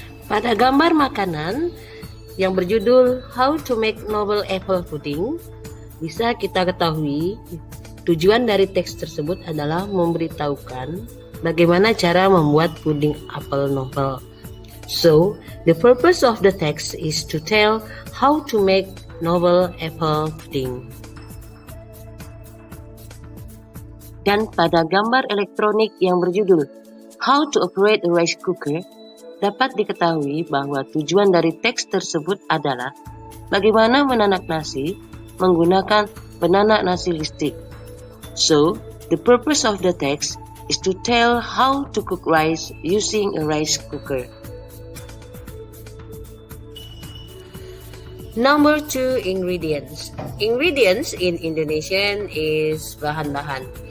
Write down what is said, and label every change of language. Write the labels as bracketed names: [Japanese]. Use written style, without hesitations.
[Indonesian] Pada gambar makanan yang berjudul How to Make Novel Apple Pudding, bisa kita ketahui tujuan dari teks tersebut adalah memberitahukan bagaimana cara membuat puding apel novel. [English] So, the purpose of the text is to tell how to make novel apple pudding. [Indonesian] Dan pada gambar elektronik yang berjudul How to Operate a Rice Cooker, dapat diketahui bahwa tujuan dari teks tersebut adalah bagaimana menanak nasi menggunakan penanak nasi listrik. [English] So, the purpose of the text is to tell how to cook rice using a rice cooker. Number 2, ingredients. Ingredients in Indonesian is bahan-bahan.